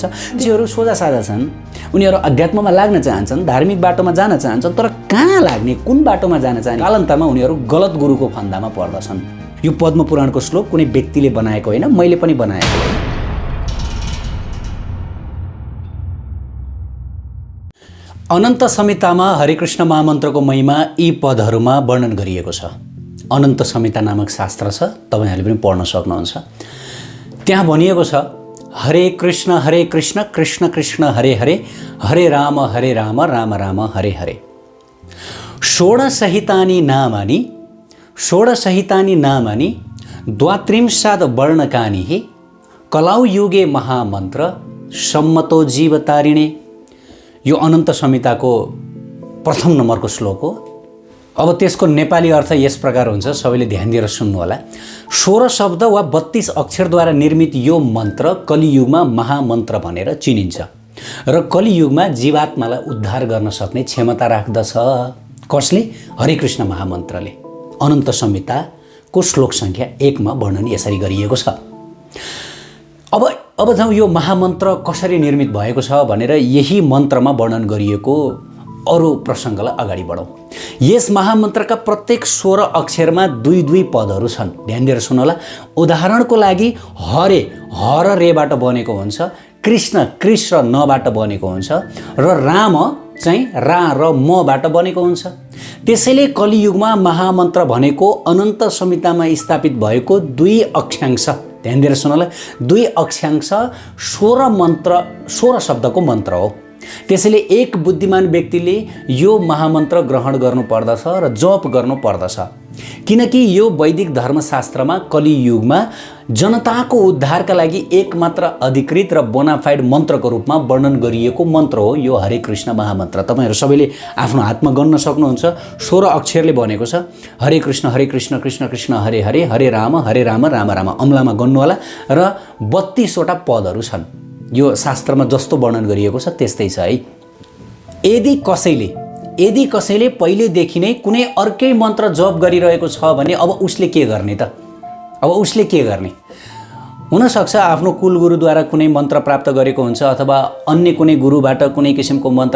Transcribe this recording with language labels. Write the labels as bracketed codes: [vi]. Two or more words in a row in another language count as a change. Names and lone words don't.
[ne] मान्छेहरू सोझा साझा छन्, उनीहरू अध्यात्ममा लाग्न चाहन्छन्, धार्मिक बाटोमा जान चाहन्छन्, तर कहाँ लाग्ने, कुन बाटोमा जान चाहने? कालान्तरमा उनीहरू गलत गुरुको फन्दामा पर्दछन्। यो पद्म पुराणको श्लोक कुनै व्यक्तिले बनाएको होइन, मैले पनि बनाएको हो। अनन्त संहितामा हरे कृष्ण महामन्त्रको महिमा यी पदहरूमा वर्णन गरिएको छ। अनन्त संहिता नामक शास्त्र छ, तपाईहरूले पनि पढ्न सक्नुहुन्छ। त्यहाँ भनिएको छ, हरे कृष्ण कृष्ण कृष्ण हरे हरे, हरे राम राम राम हरे हरे। [sa] षोडशहितानि नामानि द्वात्रिंशाद् वर्णकानि हि कलाउ युगे महामन्त्र सम्मतो जीवतारिणे। [ne] यो अनन्त संहिताको प्रथम नम्बरको श्लोक हो। अब त्यसको नेपाली अर्थ यस प्रकार हुन्छ, सबैले ध्यान दिएर सुन्नु होला। 16 शब्द वा 32 अक्षरद्वारा निर्मित यो मन्त्र कलियुगमा महामन्त्र भनेर चिनिन्छ र कलियुगमा जीवात्मालाई उद्धार गर्न सक्ने क्षमता राख्दछ। कसले? हरे कृष्ण महामन्त्रले। अनन्त संहिताको श्लोक संख्या 1 मा वर्णन यसरी गरिएको छ। अब जाउँ यो महामन्त्र कसरी निर्मित भएको छ भनेर यही मन्त्रमा वर्णन गरिएको अरू प्रसङ्गलाई अगाडि बढाउँ। यस महामन्त्रका प्रत्येक 16 अक्षरमा 2 पदहरू छन्। ध्यान दिएर सुन्नु होला। उदाहरणको लागि हरे ह र रेबाट बनेको हुन्छ, कृष्ण कृष र नबाट बनेको हुन्छ र राम चाहिँ रा र मबाट बनेको हुन्छ। त्यसैले कलियुगमा महामन्त्र भनेको अनन्त संहितामा स्थापित भएको 2 अक्षांश, ध्यान दिएर सुन्नु होला, 2 अक्षांश 16 शब्दको मन्त्र हो। त्यसैले एक बुद्धिमान व्यक्तिले यो महामन्त्र ग्रहण गर्नुपर्दछ र जप गर्नुपर्दछ, किनकि यो वैदिक धर्मशास्त्रमा कलियुगमा जनताको उद्धारका लागि एकमात्र अधिकृत र बोनाफाइड मन्त्रको रूपमा वर्णन गरिएको मन्त्र हो यो हरे कृष्ण महामन्त्र। तपाईहरु सबैले आफ्नो हातमा गन्न सक्नुहुन्छ। 16 अक्षरले बनेको छ। हरे कृष्ण कृष्ण कृष्ण हरे हरे, हरे राम राम राम। अम्लामा गन्नु होला र 32 वटा पदहरू छन्। यो शास्त्रमा जस्तो वर्णन गरिएको छ त्यस्तै छ है। यदि कसैले पहिलेदेखि नै कुनै अर्कै मन्त्र जप गरिरहेको छ भने अब उसले के गर्ने त? अब उसले के गर्ने? हुनसक्छ आफ्नो कुलगुरुद्वारा कुनै मन्त्र प्राप्त गरेको हुन्छ अथवा अन्य कुनै गुरुबाट कुनै किसिमको मन्त्र।